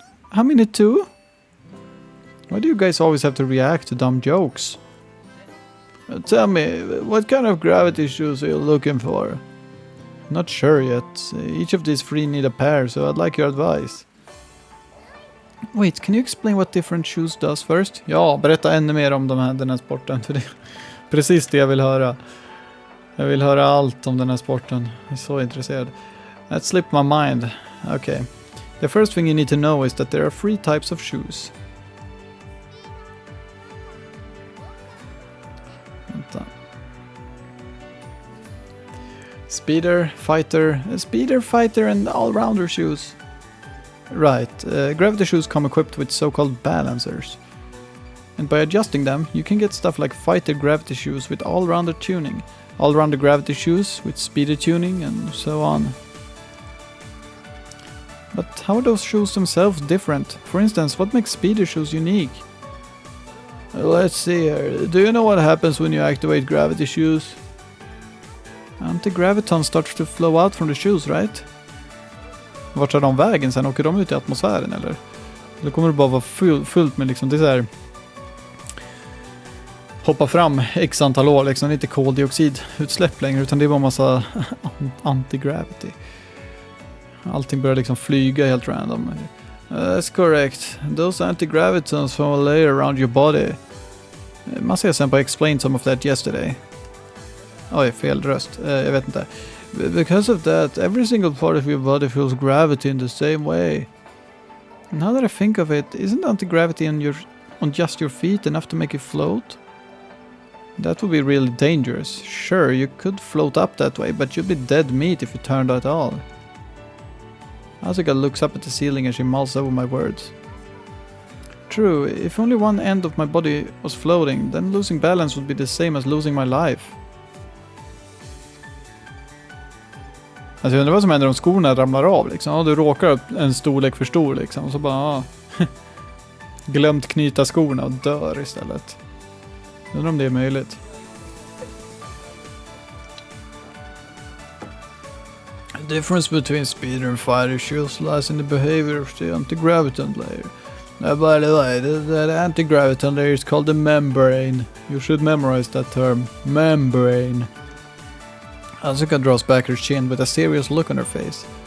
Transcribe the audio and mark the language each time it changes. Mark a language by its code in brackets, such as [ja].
[en] How many two? Why do you guys always have to react to dumb jokes? Tell me, what kind of gravity shoes are you looking for? Not sure yet. Each of these three need a pair, so I'd like your advice. Wait, can you explain what different shoes does first? [sv] Ja, berätta ännu mer om den här sporten. För det är precis det jag vill höra. Jag vill höra allt om den här sporten. Jag är så intresserad. [en] That slipped my mind. Okay. The first thing you need to know is that there are 3 types of shoes. [sv] Vänta. [en] Speeder, fighter and all-rounder shoes. Right, gravity shoes come equipped with so-called balancers. And by adjusting them, you can get stuff like fighter gravity shoes with all-rounder tuning, all-rounder gravity shoes with speeder tuning, and so on. But how are those shoes themselves different? For instance, what makes speeder shoes unique? Let's see here. Do you know what happens when you activate gravity shoes? Anti-graviton starts to flow out from the shoes, right? [sv] Vart tar de vägen sen? Åker de ut i atmosfären eller? Eller kommer det bara vara fullt med liksom, det är så här, hoppa fram x antal år liksom, inte koldioxidutsläpp längre, utan det är bara massa anti-gravity. Allting börjar liksom flyga helt random. [en] That's correct. Those anti-gravitons from a layer around your body. Masa-senpai explained some of that yesterday. [sv] Oj, fel röst. Jag vet inte. [en] Because of that, every single part of your body feels gravity in the same way. Now that I think of it, isn't anti-gravity on just your feet enough to make you float? That would be really dangerous. Sure, you could float up that way, but you'd be dead meat if you turned at all. Asuka looks up at the ceiling and she mulls over my words. True, if only one end of my body was floating, then losing balance would be the same as losing my life. [sv] Alltså jag undrar vad som händer om skorna ramlar av liksom. Ja, du råkar en storlek för stor liksom. Och så bara, glömt knyta skorna och dör istället. Undrar om det är möjligt. [en] The difference between speeder and fighter shoes lies in the behavior of the anti-graviton layer. Now, by the way, the anti-graviton layer is called the membrane. You should memorize that term. Membrane. Asuka draws back her chin with a serious look on her face.